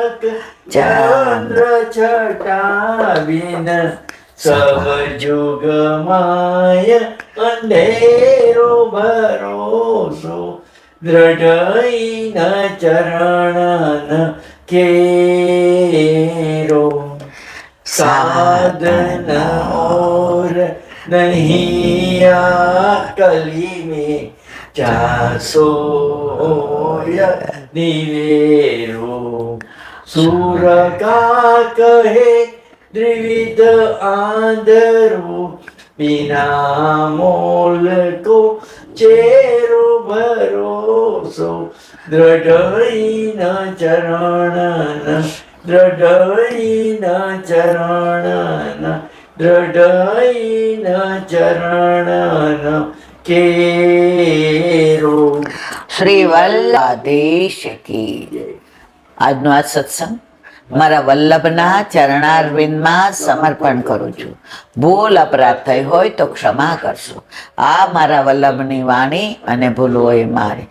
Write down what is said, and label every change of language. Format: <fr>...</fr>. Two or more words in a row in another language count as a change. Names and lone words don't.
<bra>चंद्र छटाविन सब जुग माय अंधेरो भरोसो, दृढ़हीन चरण केरो. साधन और नहीं कली में चासोय निवेरो. सूर का कहे द्विविध आंधरो, बिना मोल को चेरो भरोसो, दृढ़ चरण दृढ़ चरण दृढ़ चरण केरो.</bra> <hi>श्री वल्लभाधीश की जय.</hi> <gu>આજનો આ સત્સંગ મારા વલ્લભના ચરણારવિંદમાં સમર્પણ કરું છું. ભૂલ અપરાધ થઈ હોય તો ક્ષમા કરશો. આ મારા વલ્લભની વાણી અને ભૂલ હોય મારી.</gu>